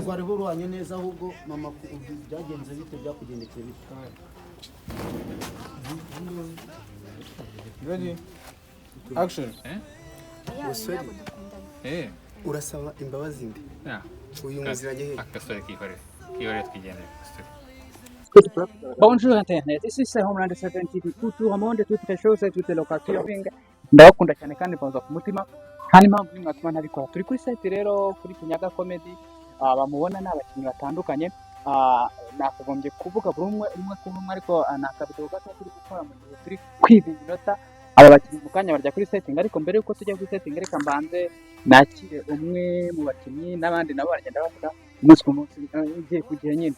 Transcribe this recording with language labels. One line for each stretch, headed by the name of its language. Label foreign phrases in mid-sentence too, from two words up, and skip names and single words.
Kinyarwanda: rwari ruranye neza ahubwo mama byagenze bite byakugendekeye bite. Ready? Action. urasaba imbabazi mbi uyu muziranye he akasore kihorere twigendere.
French: Bonjour Internet, ici c'est Homeland 7 TV, tout le monde, toutes les choses, toutes les locations.
Kinyarwanda: Ndabakunda cyane kandi mbanza ku mutima. Kandi impamvu nimwe atuma nabikora. Turi kuri site rero kuri Kinyaga Comedy, bamubona n'abakinnyi batandukanye. Nakagombye kuvuga buri umwe kuri umwe ariko nakabidoga gato turi gukora mu gihe turi kwiga iminota. Aba bakinnyi mu kanya barya kuri setting ariko mbere yuko tujya kuri setting reka mbanze nakire umwe mu bakinnyi n'abandi nabo baragenda bavuga umunsi ku munsi igihe ku gihe nyine.